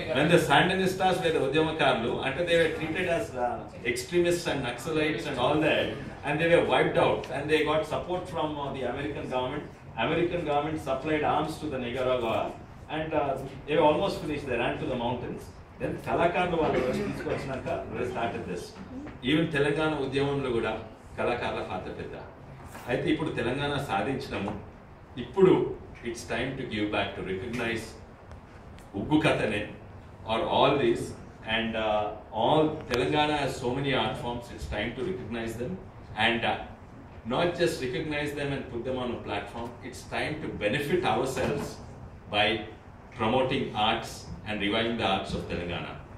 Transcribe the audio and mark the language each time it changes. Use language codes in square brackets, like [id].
[en] When the Sandinistas were the ఉద్యమకారులు, until they were treated as extremists and Naxalites and all that, and they were wiped out, and they got support from the American government. American government supplied arms to the Nicaragua, and they were almost finished. They ran to the mountains. Then [te] కళాకారులు వాళ్ళు తీసుకొచ్చినాక [en] they started this. [te] Even Telangana ఉద్యమంలో కూడా కళాకారుల పాత్ర పెద్ద. అయితే ఇప్పుడు తెలంగాణ సాధించడము, ఇప్పుడు [en] it's time to give back, to recognize Uggu Kathane or all this, and all Telangana has so many art forms. It's time to recognize them, and not just recognize them and put them on a platform. It's time to benefit ourselves by promoting arts and reviving the arts of Telangana.